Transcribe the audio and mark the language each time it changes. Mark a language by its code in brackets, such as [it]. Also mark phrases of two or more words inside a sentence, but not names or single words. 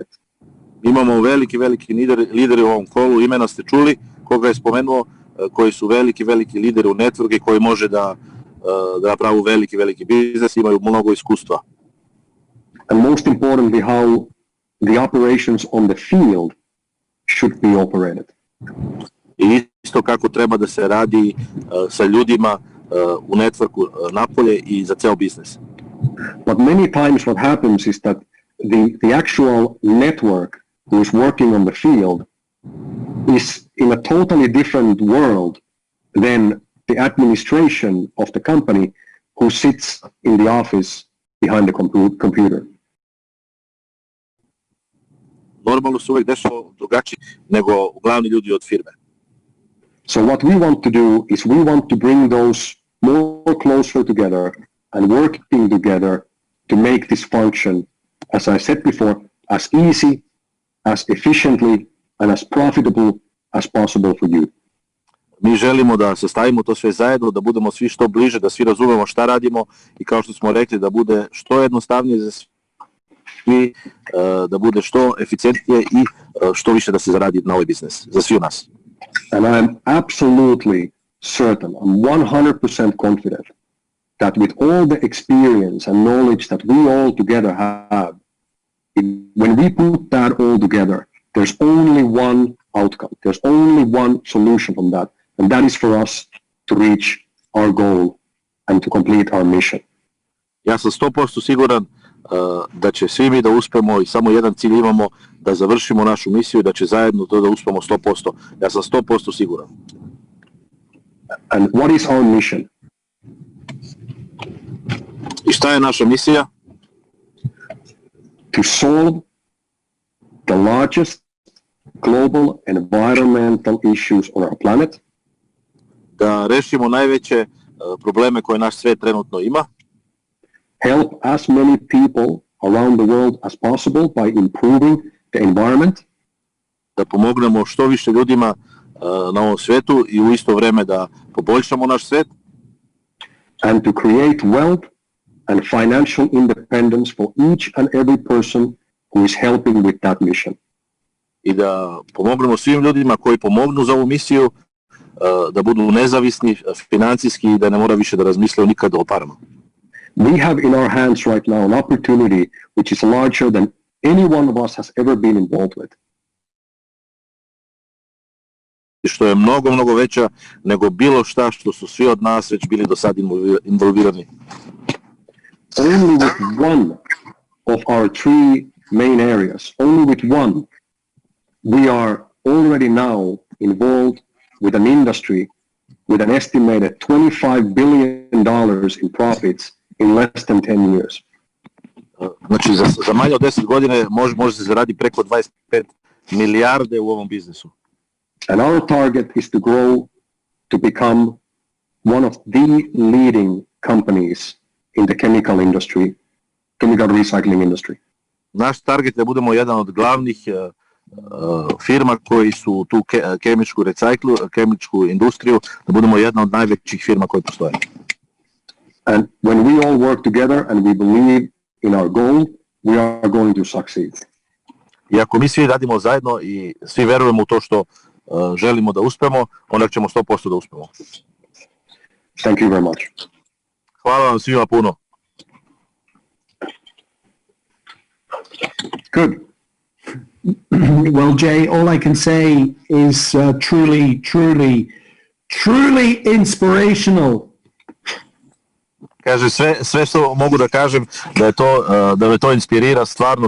[sr] Imamo veliki lideri u ovom kolu, imena ste čuli, koga je spomenuo, koji su veliki lideri u network i koji može da napravu veliki biznis, imaju mnogo iskustva. [en] And most importantly, how the operations on the field should be operated. [sr] I isto kako treba da se radi sa ljudima u networku napolje i za ceo biznis. [en] But many times what happens is that the actual network who is working on the field is in a totally different world than the administration of the company who sits in the office behind the computer. [sr] Normalno se uvek dešava drugačije nego glavni ljudi od firme. [en] So what we want to do is we want to bring those more closer together and working together to make this function, as I said before, as easy, as efficiently, and as profitable as possible for you. [sr] Mi želimo da sastavimo to sve zajedno, da budemo svi što bliže, da svi razumemo šta radimo i kao što smo rekli da bude što jednostavnije za svi, da bude što eficientnije i što više da se zaradi na ovaj biznis, za svi u nas. [en] And I'm absolutely certain, I'm 100% confident that with all the experience and knowledge that we all together have, when we put that all together, there's only one outcome, there's only one solution from that, and that is for us to reach our goal and to complete our mission. [sr] Ja sam 100% siguran da će svi mi da uspemo i samo jedan cilj imamo, da završimo našu misiju i da će zajedno to da uspemo 100%. Ja sam 100% siguran. [en] And what is our mission? [sr] I šta je naša misija? [en] To solve the largest global environmental issues on our planet. [sr] Da rešimo najveće probleme koje naš svet trenutno ima. [en] Help as many people around the world as possible by improving the environment. [sr] Da pomognemo što više ljudima na ovom svetu i u isto vreme da poboljšamo naš svet. [en] And to create wealth and financial independence for each and every person who is helping with that mission. [sr] I da pomognemo svim ljudima koji pomognu za ovu misiju, da budu nezavisni financijski i da ne mora više da razmisle nikad o parama. [en] We have in our hands right now an opportunity which is larger than any one of us has ever been involved with. [sr] Što je mnogo, mnogo veća nego bilo šta što su svi od nas već bili do sad involvirani. [en] Only with one of our three main areas, only with one, we are already now involved with an industry with an estimated $25 billion in profits in less than 10 years. [sr] Znači, za manje od 10 godine može se zaradi preko 25 milijarde u ovom biznisu. [en] And our target is to grow to become one of the leading companies in the chemical industry, chemical recycling industry. [sr] Naš target je da budemo jedan od glavnih firma koji su tu kemičku industriju, da budemo jedna od najvećih firma koje postoje. [en] And when we all work together and we believe in our goal, we are going to succeed. [sr] I ako mi svi radimo zajedno i svi verujemo u to što želimo da uspemo, onda ćemo 100% da uspemo. [en] Thank you very much. [sr] Hvala vam svima puno. [en] Good. Well, Jay, all I can say is truly inspirational. [sr] Kaže, sve što mogu da kažem da me to inspirira stvarno.